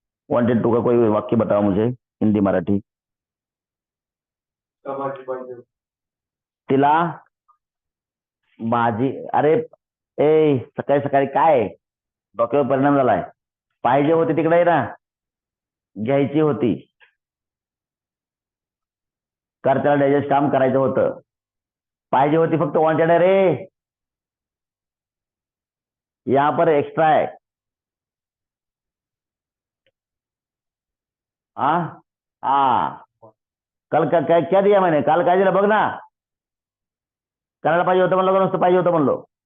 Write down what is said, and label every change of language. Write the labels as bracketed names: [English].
[Hindi] wanted to का कोई वाक्य बताओ मुझे, हिंदी मराठी. [Marathi] तिला भाजी, अरे ए सकाळी सकाळी काय डोक्यावर परिणाम झालाय. पाहिजे होती तिकडे ना, घ्यायची होती. करताना डायजेस्ट काम करायचं होतं. पाहिजे होती फक्त वॉन्टेड आहे रे. [Hindi] यहाँ पर एक्स्ट्रा है. हाँ हाँ, कल का क्या दिया मैंने, [Marathi] काल काय दिलं बघ ना. करायला पाहिजे होतं म्हणलं का नुसतं पाहिजे होतं म्हणलो.